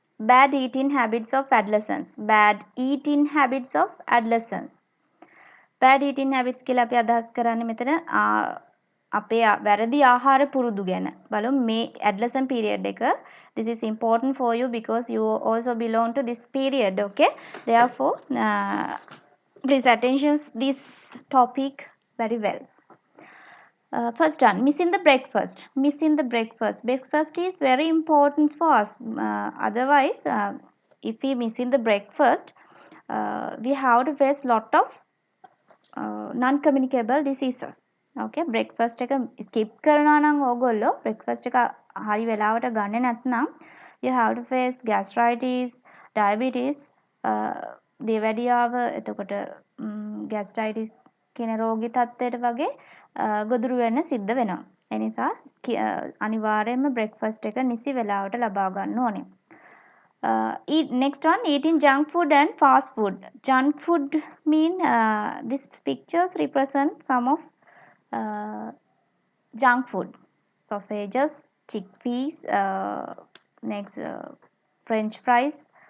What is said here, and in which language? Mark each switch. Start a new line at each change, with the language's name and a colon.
English: Bad eating habits of adolescents. Bad eating habits of adolescents. Bad eating habits
Sinhala: කියලා අපි අදහස් කරන්නේ මෙතන අපේ වැරදි ආහාර පුරුදු ගැන. බලමු මේ
English: adolescent period
Sinhala: එක.
English: This is important for you because you also belong to this period. Okay. Therefore, please attention this topic very well. First one, missing the breakfast. Missing the breakfast. Breakfast is very important for us. Otherwise, if we missing the breakfast, we have to face lot of non-communicable diseases.
Sinhala: Okay, breakfast එක skip කරනවා නම් ඕගොල්ලෝ breakfast එක හරි වෙලාවට ගන්නේ නැත්නම්
English: you have to face gastritis, diabetes,
Sinhala: දේවැඩියාව එතකොට gastritis කියන රෝගී තත්ත්වයට වගේ ගොදුරු වෙන්න සිද්ධ වෙනවා. ඒ නිසා අනිවාර්යයෙන්ම breakfast එක නිසි වෙලාවට ලබා ගන්න ඕනේ.
English: Next one, eating junk food and fast food. Junk food mean these pictures represent some of junk food. Sausages, chickpeas, next French fries,